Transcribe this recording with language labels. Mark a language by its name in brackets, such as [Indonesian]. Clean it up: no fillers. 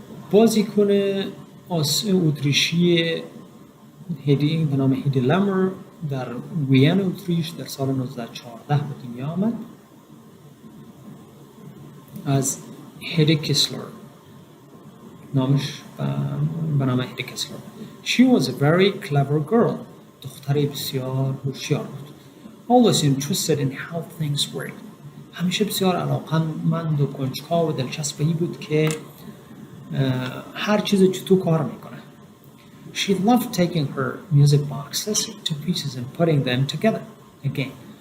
[Persian] بازیکن اتریشی هیدی به نام هیدی لامر در وین اتریش در سال 1914 به دنیا آمد از هیدی کیسلر. نامش به نام هیدی کیسلر. [English] She was a very clever girl. [Persian] دختری بسیار هوشیار بود. [English] Always interested in how things work. [Persian] همیشه بسیار علاقمند و کنجکاو و دلچسب بود که هر چیز چطور کار میکنه. [English] She loved taking her music boxes to pieces and putting them together again.